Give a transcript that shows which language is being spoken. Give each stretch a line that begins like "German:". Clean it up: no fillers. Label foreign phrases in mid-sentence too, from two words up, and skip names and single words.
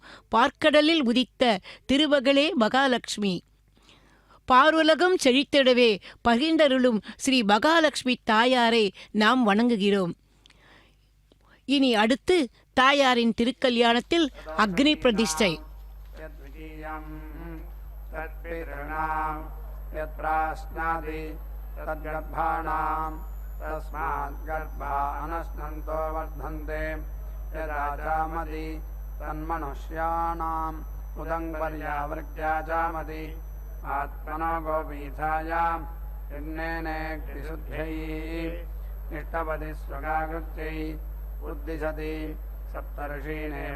Tamil: பார்க்கடலில் உதித்த திருமகளே மகாலட்சுமி, பாருலகம் செழித்திடவே பகிர்ந்தருளும் ஸ்ரீ மகாலட்சுமி தாயாரை நாம் வணங்குகிறோம். இனி அடுத்து தாயாரின் திருக்கல்யாணத்தில் அக்னி பிரதிஷ்டை.
Sanskrit: तद्गर्भाणां तस्मात् गर्भा अनश्नन्तो वर्धन्ते यदाचामदि तन्मनुष्याणाम् उदङ्पर्यावृत्या चामदि आत्मनो गोपीठायां यज्ञेनेऽग्निशुद्ध्यै निष्ठपदि स्वगाकृत्यै उद्दिशति सप्तर्षीणेव